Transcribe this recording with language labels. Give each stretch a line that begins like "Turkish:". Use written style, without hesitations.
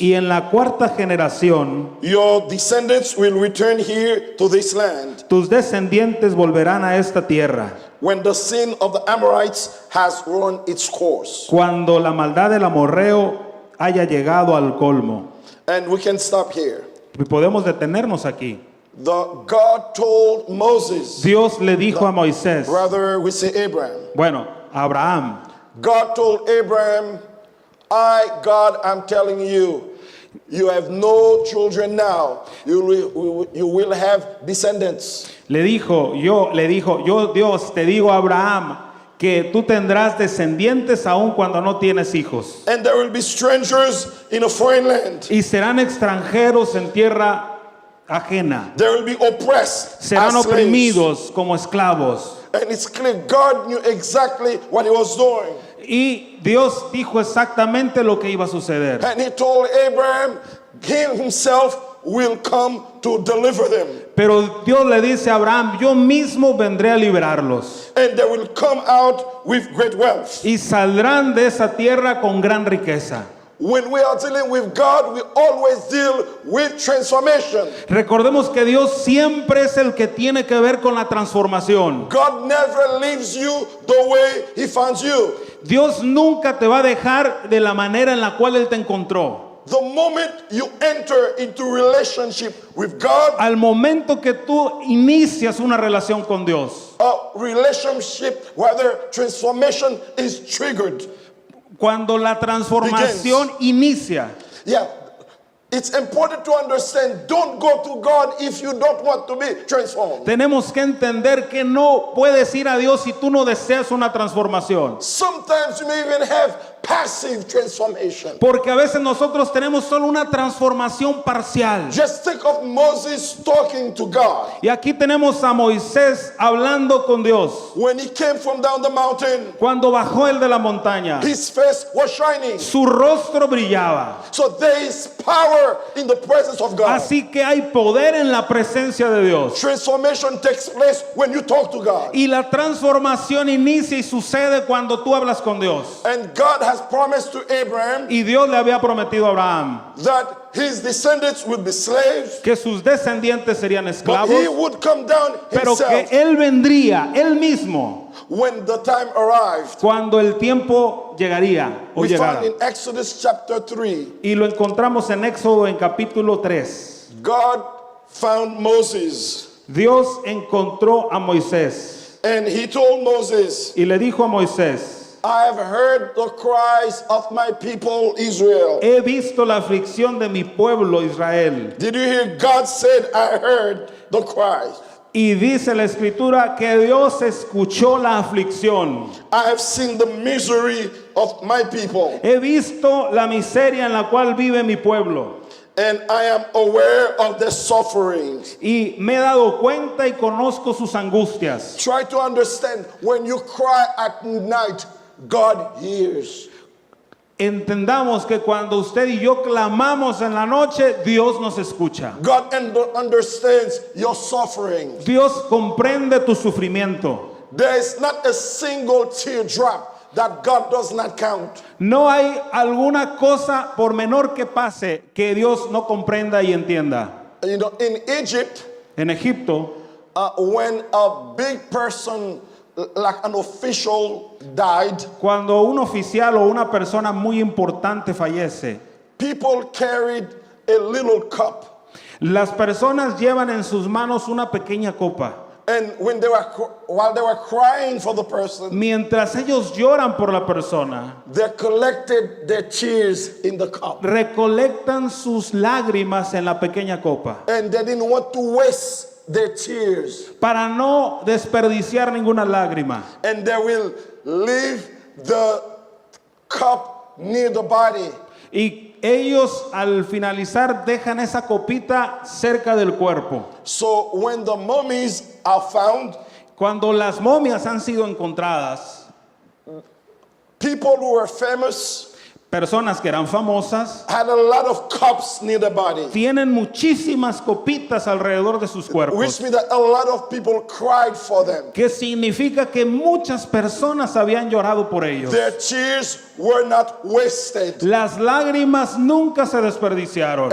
Spanish: Y en la cuarta generación,
English: your descendants will return here to this land
Spanish: tus descendientes volverán a esta tierra,
English: when the sin of the Amorites has run its course.
Spanish: cuando la maldad del amorreo haya llegado al colmo.
English: And we can stop here.
Spanish: Y podemos detenernos aquí.
English: God told Moses,
Spanish: Dios le dijo a Moisés,
English: rather we say Abraham.
Spanish: bueno, a Abraham,
English: God told Abraham, God, I'm telling you, you have no children now. You will have descendants.
Spanish: yo Dios te digo a Abraham que tú tendrás descendientes aun cuando no tienes hijos.
English: And there will be strangers in a foreign land.
Spanish: Y serán extranjeros en tierra ajena.
English: They will be oppressed
Spanish: Serán
English: as slaves.
Spanish: oprimidos como esclavos.
English: And it's clear God knew exactly what he was doing.
Spanish: Y Dios dijo exactamente lo que iba a suceder.
English: And he told Abraham, he himself will come to deliver them.
Spanish: Pero Dios le dice a Abraham, yo mismo vendré a librarlos.
English: And they will come out with great wealth.
Spanish: Y saldrán de esa tierra con gran riqueza.
English: When we are dealing with God, we always deal with transformation.
Spanish: Recordemos que Dios siempre es el que tiene que ver con la transformación.
English: God never leaves you the way he finds you.
Spanish: Dios nunca te va a dejar de la manera en la cual Él te encontró.
English: The moment you enter into relationship with God,
Spanish: Al momento que tú inicias una relación con Dios,
English: a relationship where the transformation is triggered.
Spanish: cuando la transformación inicia,
English: Yeah, it's important to understand, don't go to God if you don't want to be transformed.
Spanish: tenemos que entender que no puedes ir a Dios si tú no deseas una transformación.
English: Sometimes you may even have passive transformation.
Spanish: Porque a veces nosotros tenemos solo una transformación parcial.
English: Just think of Moses talking to God.
Spanish: Y aquí tenemos a Moisés hablando con Dios.
English: When he came from down the mountain,
Spanish: Cuando bajó él de la montaña,
English: his face was shining.
Spanish: su rostro brillaba.
English: So there is power in the presence of God.
Spanish: Así que hay poder en la presencia de Dios.
English: Transformation takes place when you talk to God.
Spanish: Y la transformación inicia y sucede cuando tú hablas con Dios.
English: And God has promised to Abraham
Spanish: Y Dios le había prometido a Abraham
English: that his descendants would be slaves,
Spanish: que sus descendientes serían
English: but
Spanish: esclavos,
English: he would come down
Spanish: pero que
English: himself
Spanish: él vendría, él mismo,
English: when the time arrived.
Spanish: cuando el tiempo llegaría o
English: We
Spanish: llegara.
English: find in Exodus chapter 3,
Spanish: Y lo encontramos en Éxodo en capítulo 3.
English: God found Moses
Spanish: Dios encontró a Moisés
English: and he told Moses,
Spanish: y le dijo a Moisés,
English: I have heard the cries of my people Israel.
Spanish: he visto la aflicción de mi pueblo Israel.
English: Did you hear? God said, I heard the cries.
Spanish: Y dice la escritura que Dios escuchó la aflicción.
English: I have seen the misery of my people,
Spanish: He visto la miseria en la cual vive mi pueblo.
English: and I am aware of their sufferings.
Spanish: Y me he dado cuenta y conozco sus angustias.
English: Try to understand, when you cry at night, God hears.
Spanish: Entendamos que cuando usted y yo clamamos en la noche, Dios nos escucha.
English: God understands your suffering.
Spanish: Dios comprende tu sufrimiento.
English: There is not a single teardrop that God does not count.
Spanish: No hay alguna cosa, por menor que pase, que Dios no comprenda y entienda.
English: You know, in Egypt,
Spanish: En Egipto,
English: when a big person, like an official, died,
Spanish: cuando un oficial o una persona muy importante fallece,
English: people carried a little cup.
Spanish: las personas llevan en sus manos una pequeña copa.
English: And while they were crying for the person,
Spanish: Mientras ellos lloran por la persona,
English: they collected their tears in the cup.
Spanish: recolectan sus lágrimas en la pequeña copa
English: And they didn't want to waste their tears.
Spanish: para no desperdiciar ninguna lágrima.
English: And they will leave the cup near the body.
Spanish: Y ellos al finalizar dejan esa copita cerca del cuerpo.
English: So when the mummies are found,
Spanish: Cuando las momias han sido encontradas,
English: people who were famous,
Spanish: Personas que eran famosas
English: had a lot of cups near the body,
Spanish: tienen muchísimas copitas alrededor de sus
English: which
Spanish: cuerpos,
English: means that a lot of people cried for them.
Spanish: que significa que muchas personas habían llorado por ellos.
English: Their tears were not wasted.
Spanish: Las lágrimas nunca se desperdiciaron.